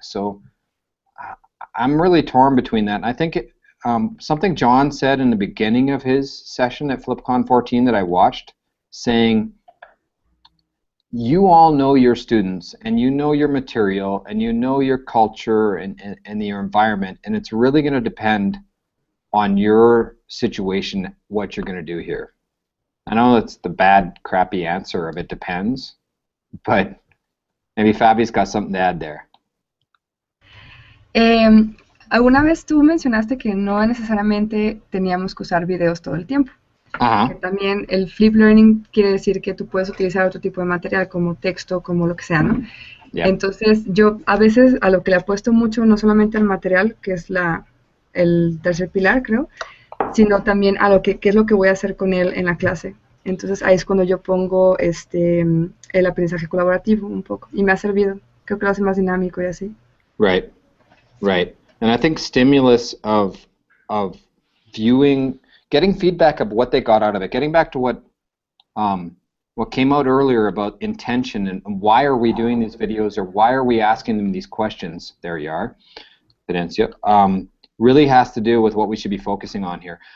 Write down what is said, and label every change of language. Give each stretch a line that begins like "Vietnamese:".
English: So I'm really torn between that. And I think something John said in the beginning of his session at FlipCon 14 that I watched, saying, you all know your students and you know your material and you know your culture and your environment, and it's really going to depend on your situation what you're going to do here. I know that's the bad, crappy answer of it depends, but maybe Fabi's got something to add there.
Spanish: Alguna vez tú mencionaste que no necesariamente teníamos que usar videos todo el tiempo. Que también el flip learning quiere decir que tú puedes utilizar otro tipo de material como texto, como lo que sea, ¿no?
English: Yeah.
Spanish: Entonces yo a veces a lo que le apuesto mucho, no solamente al material, que es el tercer pilar, creo, sino también a lo que qué es lo que voy a hacer con él en la clase. Entonces ahí es cuando yo pongo el aprendizaje colaborativo un poco y me ha servido. Creo que lo hace más dinámico y así.
English: Right, right. And I think stimulus of viewing, getting feedback of what they got out of it, getting back to what came out earlier about intention and why are we doing these videos or why are we asking them these questions, there you are, Fidencia, really has to do with what we should be focusing on here.